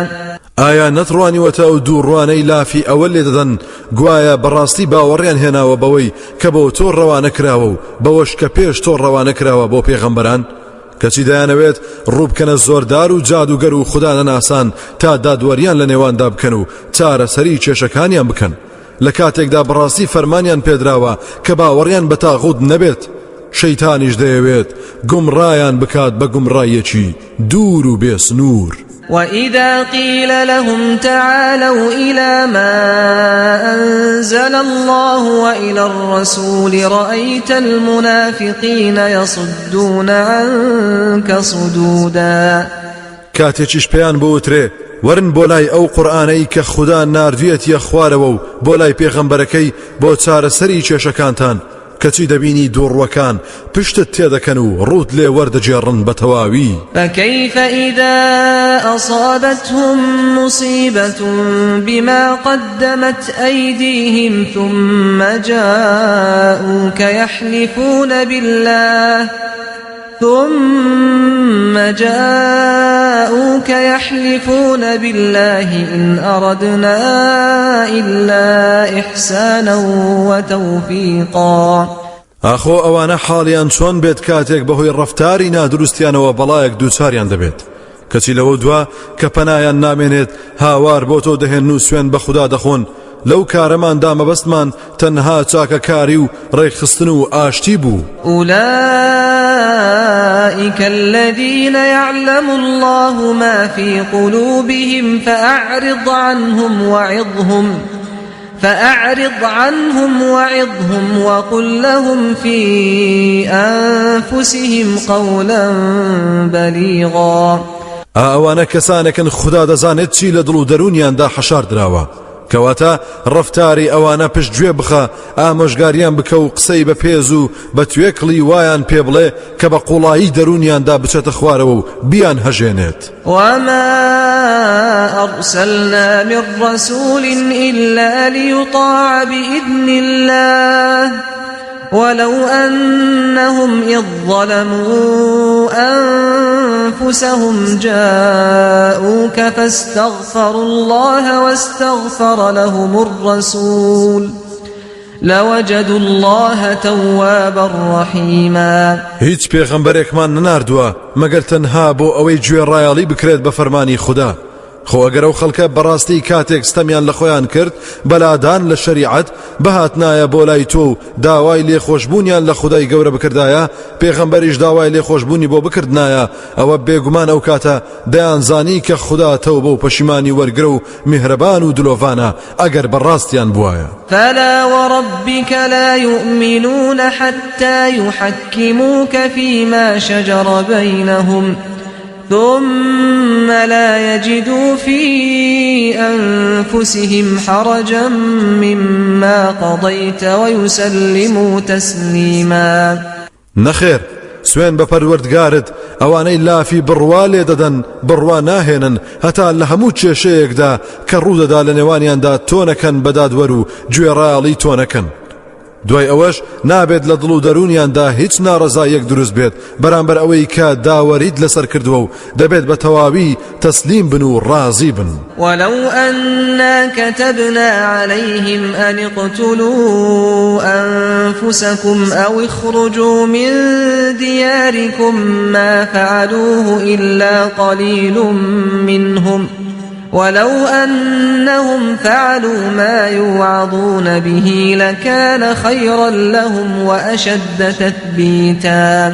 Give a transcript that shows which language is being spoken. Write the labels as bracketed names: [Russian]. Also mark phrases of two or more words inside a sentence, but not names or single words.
[Central Kurdish] ئایا نەتڕوانیوەتە ئەو دووڕوانەی لافی ئەوە لێ دەدەن گوایە بەڕاستی باوەڕیان هێناوە بەوەی کە بۆ تۆ ڕەوانە کراوە و بەوەش کە پێش تۆ ڕەوانە کراوە بۆ پێغەمبەران کەچی دەیانەوێت ڕووبکەنە زۆردار و جادوگەر و خوددا نەناسان تا دادوەریان لە نێواندا بکەن و چارەسەری کێشەکانیان بکەن لە کاتێکدا بەڕاستی فەرمانیان پێدراوە کە باوەڕیان بە تاغوت نەبێت. شەیتانیش دەیەوێت گومڕایان بکات بە گومڕایەکی دوور و بێسنوور. [Arabic] وإذا قيل لهم تعالوا إلى ما أنزل الله وإلى الرسول رأيت المنافقين يصدون عنك صدودا. [Central Kurdish] کاتێکیش پێیان بوترێ ورن بۆلای ئەو قورئانەی کە خوددا ناردوێتیە خوارەوە و بۆلای پێغەمبەرەکەی بۆ چارەسەری کێشەکانتان کەچی دەبینی دووڕوەکان پشتت تێدەکەن و ڕوت لێ وەردەجێڕن بە تەواوی. [Arabic] فكيف إذا أصابتهم مصيبة بما قدمت أيديهم ثم جاءوك يحلفون بالله إن أردنا إلا إحسانا وتوفيقا. [Central Kurdish] ئاخۆ ئەوانە حاڵیان چۆن بێت کاتێک بەهۆی ڕەفتاری نادروستیانەوە بەڵایەک دووچاریان دەبێت کەچی لەوە دوا کە پەنایان نامێنێت هاوار بۆ تۆ دەهێن و سوێن بە خوددا دەخۆن لەو کارەماندا مەبەستمان تەنها چاکەکاری و ڕێکخستن و ئاشتی بوو. [Arabic] أولئك الذين يعلم الله ما في قلوبهم فأعرض عنهم وعظهم وقل لهم في أنفسهم قولا بليغا. [Central Kurdish] ئەوانە کەسانێکن خوددا دەزانێت چی لە دڵ و دەرونیاندا حەشار دراوە کەواتە ڕەفتاری ئەوانە پشتگوێ بخە ئامۆژگاریان بکە و قسەی بە پێز و بە توێکڵی وایان پێ بڵێ کە بە قوڵایی دەرونیاندا بچێتە خوارەوە و بیان هەژێنێت. [Arabic] وما أرسلنا من رسول إلا ليطاع بإذن الله ولو أنهم إذ ظلموا أنفسهم جاءوك فاستغفروا الله واستغفر لهم الرسول لوجدوا الله توابا رحيما. [Central Kurdish] هیچ پێغەمبەرێکمان نەناردووە مەگەر تەنها بۆ ئەوەی گوێڕایەڵی بکرێت بە فەرمانی خوددا. خۆ ئەگەر ئەو خەڵکە بەڕاستی کاتێک ستەمیان لە خۆیان کرد بەلادان لە شەریعەت بەهاتنایە بۆ لای تۆ و داوای لێخۆشبوونیان لە خودای گەورە بکردایە پێغەمبەریش داوای لێخۆشبوونی بۆ بکردنایە ئەوە بێگومان ئەو کاتە دەیانزانی کە خوددا تەوبە و پەشیمانی وەرگرە و میهرەبان و دلۆڤانە ئەگەر بەڕاستیان بوایە. [Arabic] فلا وربك لا يؤمنون حتى يحكموك فيما شجر بينهم ثم لا يجدوا في أنفسهم حرجا مما قضيت ويسلموا تسليما. [Central Kurdish] نەخێر سوێن بە پەروەردگارت ئەوانەی لافی بڕوا لێ دەدەن بڕوا ناهێنن هەتا لە هەموو کێشەیەکدا کە ڕوودەدا لە نێوانیاندا تۆنەکەن بەدادوەر و گوێڕایەڵی تۆنەکەن دوای ئەوەش نابێت لە دڵ و دەرونیاندا هیچ ناڕەزایەک دروست بێت بەرامبەر ئەوەی کە داوەریت لەسەر کردووە و دەبێت بە تەواوی تەسلیم بن و ڕازی بن [Arabic] ولو أنا كتبنا عليهم أن اقتلوا أنفسكم أو اخرجوا من دياركم ما فعلوه إلا قليل منهم ولو أنهم فعلوا ما يوعظون به لكان خيرا لهم وأشد تثبيتا